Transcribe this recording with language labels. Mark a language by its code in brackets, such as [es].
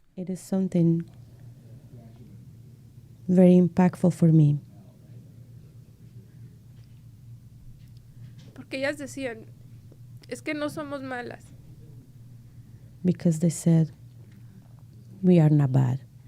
[en] It is something very impactful for me. [es] Porque ellas decían, es que no somos malas. [en] Because they said, we are not bad.